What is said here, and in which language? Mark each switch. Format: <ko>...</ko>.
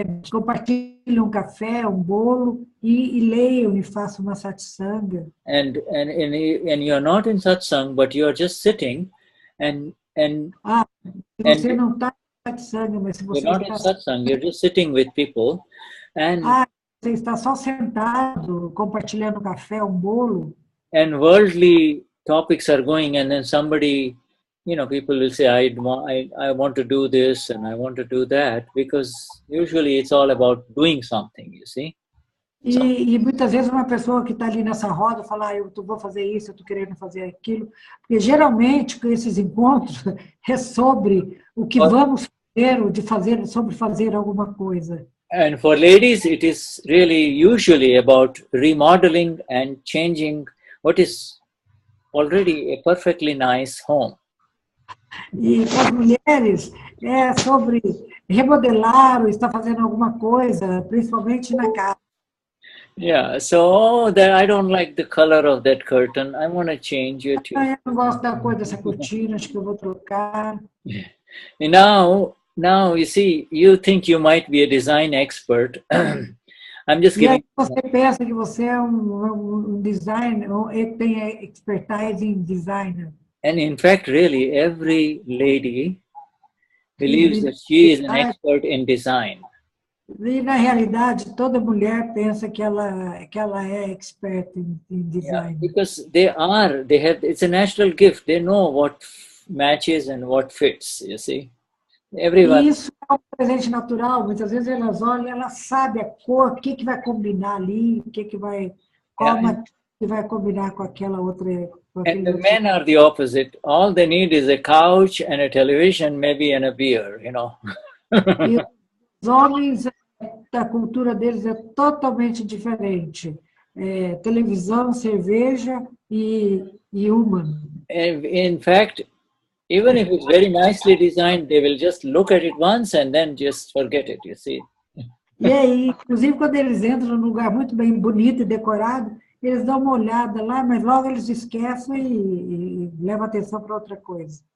<pt>compartilham um café, um bolo, e leiam e façam uma satsang.</pt> <en>And you're not in satsang, but you're just sitting, and</en> <pt>você não está satsang, mas se você</pt> <en>you're not in satsang, you're just sitting with people, and</en> <pt>você está só sentado, compartilhando café, um bolo.</pt> <en>And worldly topics are going, and then somebody, people will say, I want to do this and I want to do that, because usually it's all about doing something, you see.</en> <pt>E muitas vezes uma pessoa que está ali nessa roda fala, eu vou fazer isso, eu estou querendo fazer aquilo, porque geralmente com esses encontros é sobre o que vamos fazer, ou sobre fazer alguma coisa.</pt> <en>And for ladies, it is really usually about remodeling and changing what is already a perfectly nice home.</en> <pt>E para as mulheres é sobre remodelar ou estar fazendo alguma coisa, principalmente na casa.</pt> <en>Yeah, so that I don't like the color of that curtain. I want to change it.</en> <pt>Eu não gosto da cor dessa cortina, acho que eu vou trocar.</pt> <en>And now you see, you think you might be a design expert. I'm just giving.</en> <pt>E aí você pensa que você é um designer, tem expertise em designer.</pt> <en>And in fact, really, every lady believes that she is an expert in design.</en> <pt>E na realidade, toda mulher pensa que ela é expert em design.</pt> <en>Yeah, because it's a natural gift. They know what matches and what fits, you see. Everyone.</en> <pt>E isso é um presente natural. Muitas vezes elas olham, elas sabem a cor, o que vai combinar ali, que vai combinar com aquela outra.</pt> <en>And the men are the opposite. All they need is a couch and a television, maybe, and a beer,</en> <pt>E os homens, a cultura deles é totalmente diferente. Televisão, cerveja e uma.</pt> <en>In fact, even if it's very nicely designed, they will just look at it once and then just forget it, you see.</en> <pt>E aí, inclusive, quando eles entram num lugar muito bem bonito e decorado, eles dão uma olhada lá, mas logo eles esquecem e levam atenção para outra coisa.</pt>